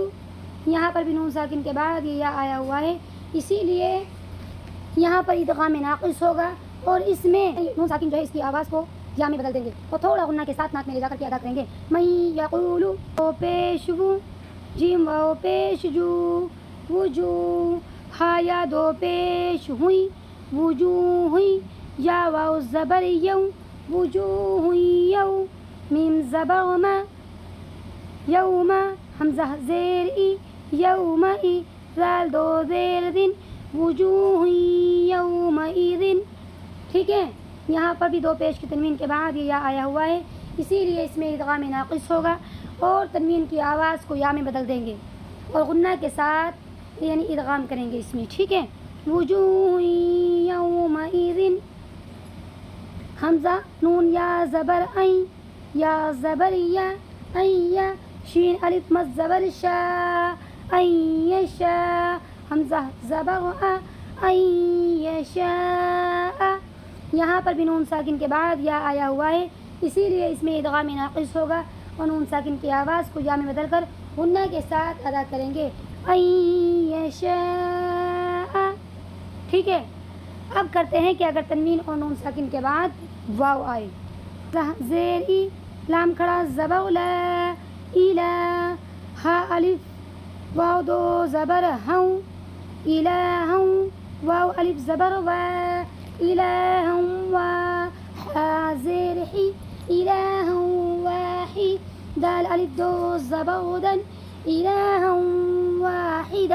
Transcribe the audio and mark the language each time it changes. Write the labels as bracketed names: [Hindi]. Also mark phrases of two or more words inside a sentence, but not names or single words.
[Urdu] یہاں پر بھی نون ساکن کے بعد یہ یا آیا ہوا ہے، اسی لیے یہاں پر ادغام ناقص ہوگا اور اس میں نون ساکن جو ہے اس کی آواز کو یا میں بدل دیں گے اور تھوڑا غنہ کے ساتھ ناک میں لے جا کر کے ادا کریں گے [Arabic] من یقولو. [Urdu] او پیش وو جیم واو پیش جو وجو ہا یا دو پیش ہوئی وجو ہوئی یا واو زبر یو وجوہ یو میم زبر ما یوم حمزہ زیر ای یوم ای زال دو زیر دن [Arabic] وجوہ یوم ایدن. [Urdu] ٹھیک ہے. یہاں پر بھی دو پیش کی تنوین کے بعد یہ یا آیا ہوا ہے، اسی لیے اس میں ادغام ناقص ہوگا اور تنوین کی آواز کو یا میں بدل دیں گے اور غنہ کے ساتھ یعنی ادغام کریں گے اس میں. ٹھیک ہے. [Arabic] وجوہ یومئذ. [Urdu] حمزہ نون یا زبر این یا زبر یا این شین الف مد زبر شا [Arabic] این یشا [Urdu] حمزہ زبر این یشا. یہاں پر بھی نون ساکن کے بعد یا آیا ہوا ہے، اسی لیے اس میں ادغام ناقص ہوگا اور نون ساکن کی آواز کو یا میں بدل کر غنہ کے ساتھ ادا کریں گے [Arabic] این یشاء. [Urdu] ٹھیک ہے. اب کرتے ہیں کہ اگر تنوین اور نون ساکن کے بعد واو آئے، زیر ای لام کھڑا زبر [Arabic] لا الا [Urdu] ہا الف واو دو زبر ہوں الہ واو الف زبر و الہ و ہا زیر حی الہ واحی دال الف دو زبر دن [Arabic] الہ واحدا.